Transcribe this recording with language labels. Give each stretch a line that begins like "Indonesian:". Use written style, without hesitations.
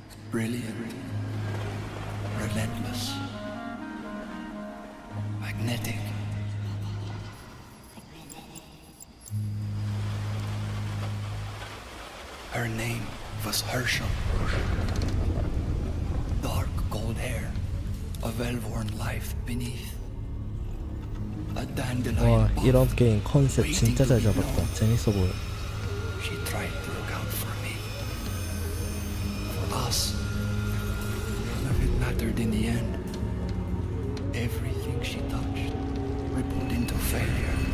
English: Brilliant, relentless, magnetic. Her name was Herschel. Dark gold hair, a well-worn life beneath. A dandelion
Korean: 와, 이런 게임 컨셉 진짜 잘 잡았다. 재밌어 보여.
English: She tried to look out for me. For us. None of it mattered in the end. Everything she touched rippled into failure.